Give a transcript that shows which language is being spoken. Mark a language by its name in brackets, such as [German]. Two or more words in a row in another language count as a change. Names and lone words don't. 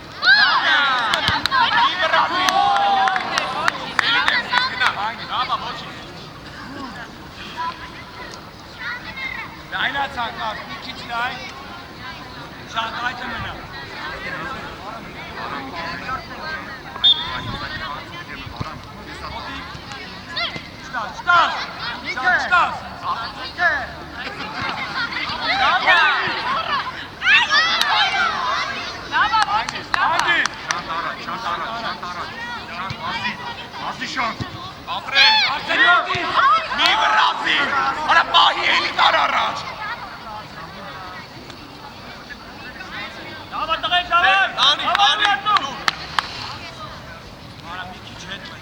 [German] Einer sagt, die Kitzelei. Schaut weiter, Männer. Start! [Armenian] Մի վրացի, արա պահի էլի տար առաջ։ Դավա տղեք, դավա։ Տանի, դուր։ Արա մի քիչ հետ մնա։